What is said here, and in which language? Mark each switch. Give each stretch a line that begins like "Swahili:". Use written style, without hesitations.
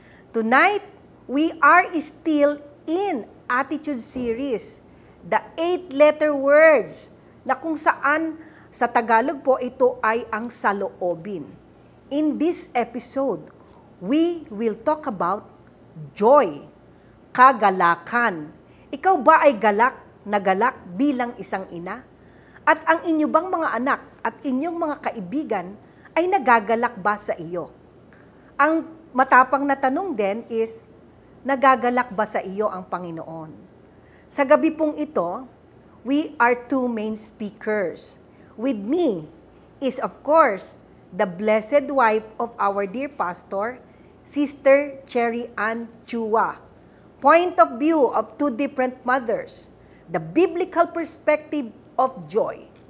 English: Tonight, we are still in Attitude Series, the 8-letter words,
Filipino: na kung saan sa Tagalog po ito ay ang saloobin.
English: In this episode, we will talk about joy, kagalakan.
Filipino: Ikaw ba ay galak na galak bilang isang ina? At ang inyo bang mga anak at inyong mga kaibigan ay nagagalak ba sa iyo? Ang matapang na tanong din is, nagagalak ba sa iyo ang Panginoon? Sa gabi pong ito,
English: we are two main speakers. With me is, of course, the blessed wife of our dear pastor, Sister Cherry Ann Chua. Point of view of two different mothers, the biblical perspective of joy.